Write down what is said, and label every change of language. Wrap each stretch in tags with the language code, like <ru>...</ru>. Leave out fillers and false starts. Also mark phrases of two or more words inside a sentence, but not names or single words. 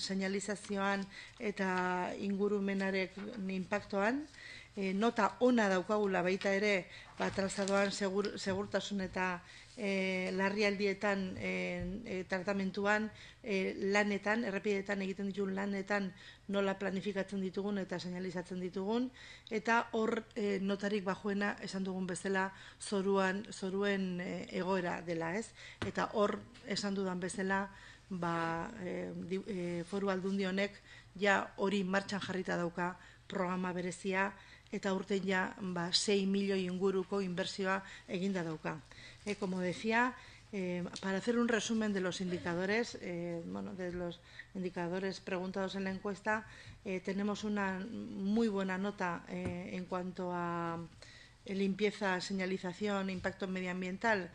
<eu>señalizazioan eta ingurumenaren inpaktoan, nota ona daukagula baita ere trazadoan segurtasun eta larrialdietan tratamentuan, lanetan, errepideetan egiten ditugun lanetan nola planifikatzen ditugun eta señalizatzen ditugun, eta hor notarik bajuena esan dugun bezala zoruen egoera dela, ez? Eta hor esan dudan bezala Foru Aldundi honek ja hori martxan jarrita dauka programa berezia, eta urten ja 6 milioi inguruko inbertsioa eginda dauka.</eu> <es>Como decía, para hacer un resumen de los indicadores, de los indicadores preguntados en la encuesta, tenemos una muy buena nota en cuanto a limpieza, señalización, impacto medioambiental.</es>